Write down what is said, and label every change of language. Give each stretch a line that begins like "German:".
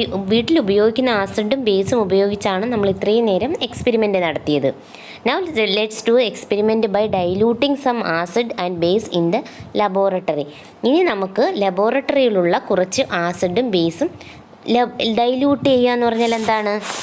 Malayalam: വീട്ടിൽ ഉപയോഗിക്കുന്ന ആസിഡും ബേസും ഉപയോഗിച്ചാണ് നമ്മൾ ഇത്രയും നേരം എക്സ്പെരിമെൻ്റ് നടത്തിയത്.
English: Now let's do experiment by diluting some acid and base in the laboratory.
Malayalam: ഇനി നമുക്ക് ലബോറട്ടറിയിലുള്ള കുറച്ച് ആസിഡും ബേസും ഡൈല്യൂട്ട് ചെയ്യുക എന്ന് പറഞ്ഞാൽ എന്താണ്?